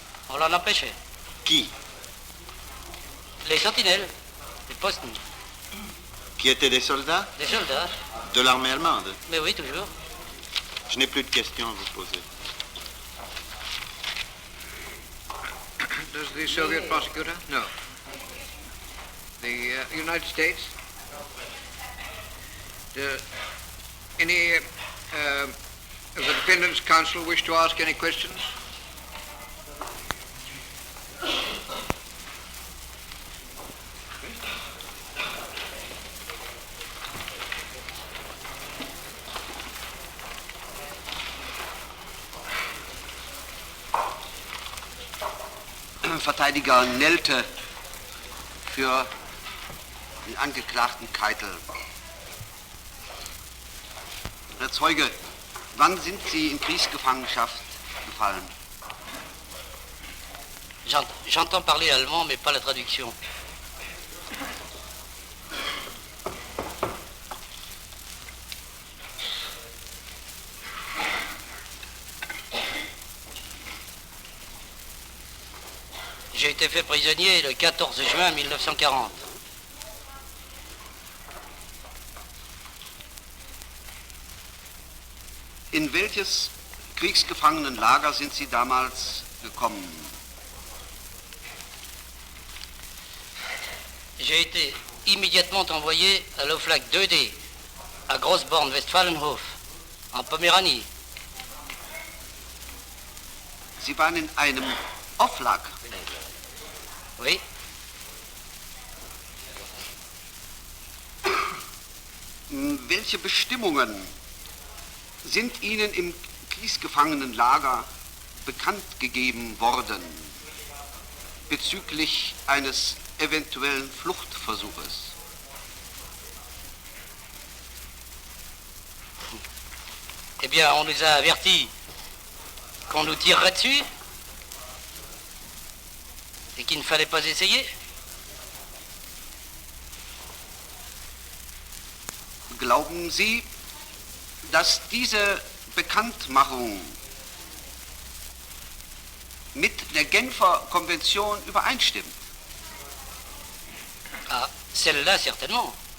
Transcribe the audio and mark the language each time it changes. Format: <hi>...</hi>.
<fr>On l'en empêchait. Qui? Les sentinelles, les postes, Qui étaient des soldats des soldats. de l'armée allemande? Mais oui, toujours. Je n'ai plus de questions à vous poser.</fr> <en>Does the Soviet prosecutor? No. The United States? Any of the defendants' counsel wish to ask any questions?</en> <de>Verteidiger Nelte für den Angeklagten Keitel. Herr Zeuge, wann sind Sie in Kriegsgefangenschaft gefallen?</de> <fr>J'entends parler allemand, mais pas la traduction. J'ai été fait prisonnier le 14 juin 1940.</fr> <de>In welches Kriegsgefangenenlager sind Sie damals gekommen?</de> <fr>J'ai été immédiatement envoyé à l'Oflag 2D, à Großborn-Westfalenhof, en Poméranie.</fr> <de>Sie waren in einem Oflag.</de> <fr>Oui,</fr> <de>Welche Bestimmungen sind Ihnen im Kriegsgefangenenlager bekannt gegeben worden bezüglich eines eventuellen Fluchtversuches?</de> <fr>eh bien, on nous a avertis qu'on nous tirerait dessus et qu'il ne fallait pas essayer.</fr> <de>Glauben Sie, dass diese Bekanntmachung mit der Genfer Konvention übereinstimmt?</de> <fr>Ah, celle-là, certainement.</fr>